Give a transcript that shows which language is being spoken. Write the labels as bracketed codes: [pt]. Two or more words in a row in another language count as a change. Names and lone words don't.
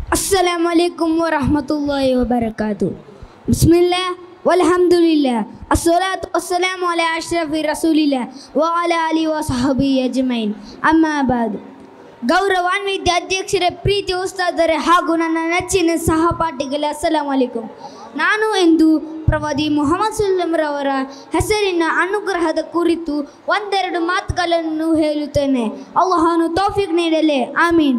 [ar] السلام عليكم ورحمة الله وبركاته بسم الله والحمد لله. الصلاة والسلام على أشرف رسول الله وعلى آله وصحبه أجمعين. أما بعد. [kn] ಗೌರವಾನ್ವಿತ ಅಧ್ಯಕ್ಷರೇ, ಪ್ರೀತಿ ಉಸ್ತಾದರೆ ಹಾಗೂ ನನ್ನ ನೆಚ್ಚಿನ ಸಹಪಾಠಿಗಳೇ, [ar] السلام عليكم. [kn] ನಾನು ಇಂದು ಪ್ರವಾದಿ ಮುಹಮ್ಮದ್ ಸಲ್ಲಲ್ಲಾಹು ಅವರ ಹೆಸರಿನ ಅನುಗ್ರಹದ ಕುರಿತು ಒಂದೆರಡು ಮಾತುಗಳನ್ನು ಹೇಳುತ್ತೇನೆ. ಅಲ್ಲಾಹನು ತೌಫೀಕ್ ನೀಡಲಿ, ಆಮೀನ್.